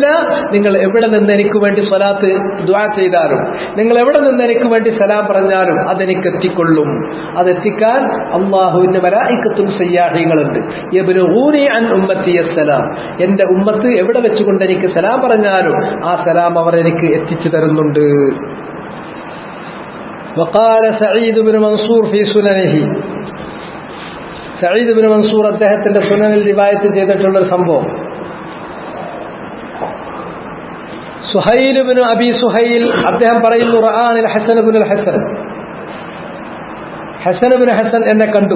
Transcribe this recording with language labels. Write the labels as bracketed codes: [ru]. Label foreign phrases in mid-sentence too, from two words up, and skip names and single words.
[ml] നിങ്ങൾ എവിടെ നിന്ന് എനിക്ക് വേണ്ടി സ്വലാത്ത് ദുആ ചെയ്താലും, നിങ്ങൾ എവിടെ നിന്ന് എനിക്ക് വേണ്ടി സലാം പറഞ്ഞാലും അതെനിക്ക് എത്തിക്കൊള്ളും. അതെത്തിക്കാൻ അല്ലാഹുവിന്റെ മലായികത്തും സയ്യാഹികളുണ്ട്. [ar] يبلغوني عن أمتي السلام, [ml] എന്റെ ഉമ്മത്ത് എവിടെ വെച്ചുകൊണ്ട് എനിക്ക് സലാം പറഞ്ഞാലും ആ സലാം അവർ എനിക്ക് എത്തിച്ചു തരുന്നുണ്ട്. [ar] وقال سعيد بن منصور في سننه, [ml] സഈദ് ഇബ്നു മൻസൂർ അദ്ദേഹത്തിന്റെ സുനനിൽ റിവായത്ത് ചെയ്തിട്ടുള്ള ഒരു സംഭവം, സുഹൈൽ ഇബ്നു അബി സുഹൈൽ അദ്ദേഹം പറയുന്നു, [ar] رآني الحسن بن الحسن, [ml] ഹസൻ ഇബ്നു ഹസൻ എന്നെ കണ്ടു.